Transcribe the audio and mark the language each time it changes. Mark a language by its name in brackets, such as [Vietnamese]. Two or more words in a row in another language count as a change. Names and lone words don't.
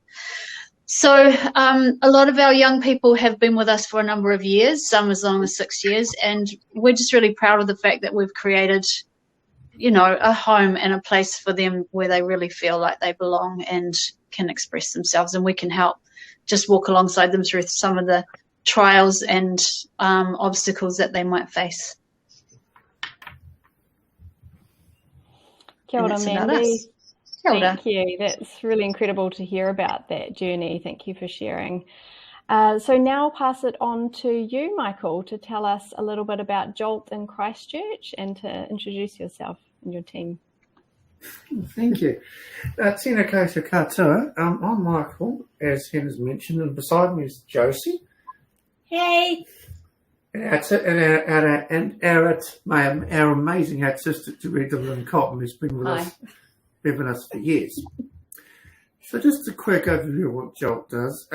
[English] So a lot of our young people have been with us for a number of years, some as long as 6 years, and we're just really proud of the fact that we've created, a home and a place for them where they really feel like they belong and can express themselves, and we can help just walk alongside them through some of the trials and obstacles that they might face. [Māori] Kia ora, [English] And it's about Mandy. us. [Māori] Kia ora. [English] Thank you. That's really incredible to hear about that journey. Thank you for sharing. So now I'll pass it on to you, Michael, to tell us a little bit about Jolt in Christchurch and to introduce yourself and your team. Thank you. [Māori] Tēnā koutou katoa. [English] I'm Michael, as Hannah's mentioned, and beside me is Josie. Hey. And our amazing artistic director, Lynn Cotton, who's been with us for years. So just a quick overview of what Jolt does.